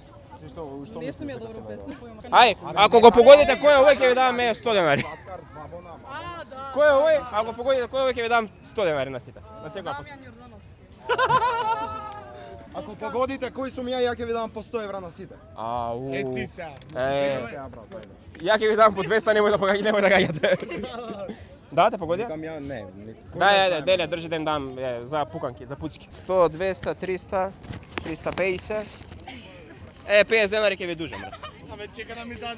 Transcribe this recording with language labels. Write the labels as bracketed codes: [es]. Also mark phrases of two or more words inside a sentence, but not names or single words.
[mk] Што мислиш дека добро песна? Ај, ако го погодите кој е овој, ќе ви даваме 100 денари. Кој е овој? Ако погодите кој е овој, ќе ви дам 100 денари на сите. На секоја песна. Ако погодите кој сум ја ќе ви дам по 100 евра на сите. Ау. [sr] E ti sad. [mk] Сега брат, ајде. Ја ќе ви дам по 200, немој да гаѓате. Да, те погодија? Викам ја не. Да, деле, држи да им дам за пуканки, за пуцки. 100, 200, 300, 350. 50 денари ќе ви дужам, брат. Абе, чека да ми даде.